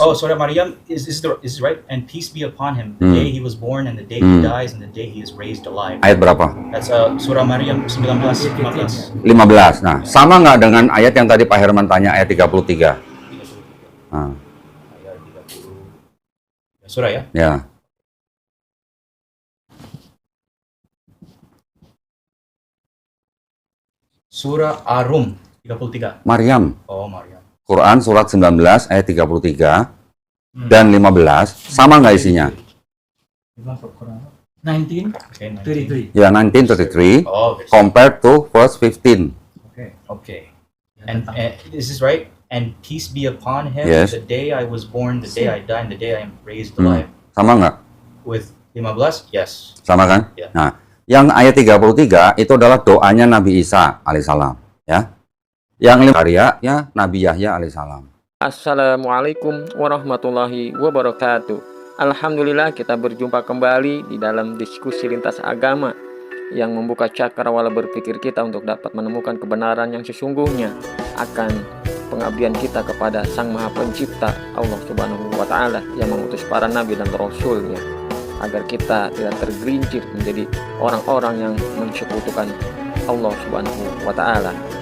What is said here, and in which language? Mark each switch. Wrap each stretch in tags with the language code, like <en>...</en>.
<en>Surah Maryam is right, and peace be upon him the day he was born and the day he dies and the day he is raised alive.</en> <id>Ayat berapa?</id> <en>That's Surah Maryam 19:15. 15.</en> <id>Nah, sama nggak dengan ayat yang tadi Pak Herman tanya ayat 33? Nah, Ayat 30. Surah ya? ya. Surah Ar-Rum 33. Maryam. Oh, Maryam. Quran surat 19 ayat 33 dan 15 sama nggak isinya? 1933.</id> <en>Okay, 19.</en> <id>Ya, 1933</id> <en>Oh, verse. compared to verse 15. Okay. And is this right? And peace be upon him Yes. the day I was born, the day I die, and the day I am raised alive.</en> <id>Sama nggak?</id> <en>With 15? Yes.</en> <id>Sama kan? Ya. Nah, yang ayat 33 itu adalah doanya Nabi Isa alaihissalam, ya. Yang karyanya Nabi Yahya alaihissalam.</id> <ar>Assalamualaikum warahmatullahi wabarakatuh.</ar> <id>Alhamdulillah kita berjumpa kembali di dalam diskusi lintas agama yang membuka cakrawala berpikir kita untuk dapat menemukan kebenaran yang sesungguhnya akan pengabdian kita kepada Sang Maha Pencipta Allah Subhanahu wa Ta'ala yang mengutus para nabi dan rasulnya, agar kita tidak tergelincir menjadi orang-orang yang mensekutukan Allah Subhanahu wa Ta'ala.</id>